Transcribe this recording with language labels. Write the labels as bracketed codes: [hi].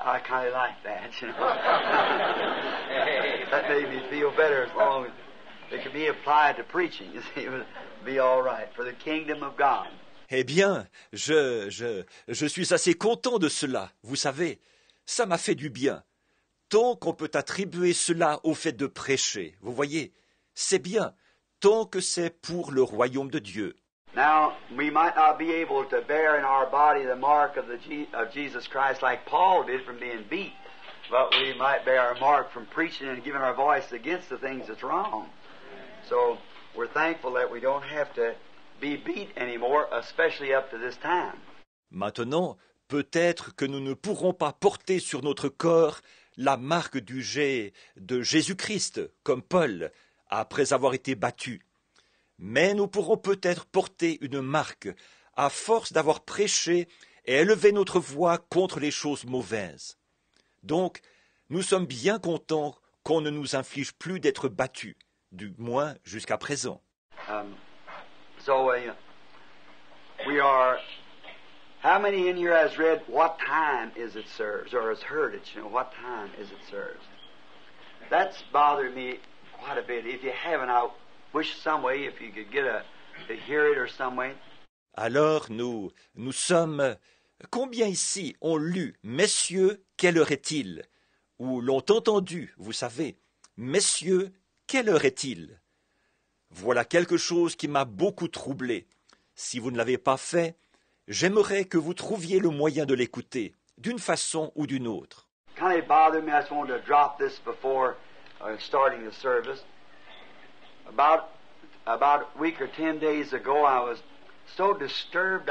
[en] really like that, you know. That made me feel better as long as it could be applied to preaching. You see, it would be all right for the kingdom of God. [fr] Eh bien, je suis assez content de cela, vous savez. Ça m'a fait du bien. Tant qu'on peut attribuer cela au fait de prêcher, vous voyez, c'est bien, tant que c'est pour le royaume de Dieu. [en] Now, we might not be able to bear in our body the mark of Jesus Christ like Paul did from being beat, but we might bear our mark from preaching and giving our voice against the things that's wrong. So, we're thankful that we don't have to be beat anymore, especially up to this time. [fr] Maintenant, peut-être que nous ne pourrons pas porter sur notre corps la marque du jet de Jésus-Christ, comme Paul, après avoir été battu. Mais nous pourrons peut-être porter une marque à force d'avoir prêché et élevé notre voix contre les choses mauvaises. Donc, nous sommes bien contents qu'on ne nous inflige plus d'être battus, du moins jusqu'à présent. [en] We are. How many in here has read what time is it served, or has heard it? You know, what time is it served? That's bothered me quite a bit. If you haven't, I wish some way if you could get to hear it or some way. [fr] Alors nous sommes. Combien ici ont lu Messieurs, quelle heure est-il? Ou l'ont entendu, vous savez, Messieurs, quelle heure est-il? Voilà quelque chose qui m'a beaucoup troublé. Si vous ne l'avez pas fait, j'aimerais que vous trouviez le moyen de l'écouter, d'une façon ou d'une autre. [en] Kind of bothered me. I just wanted to drop this before starting the service. About a week or 10 days ago, I was so disturbed.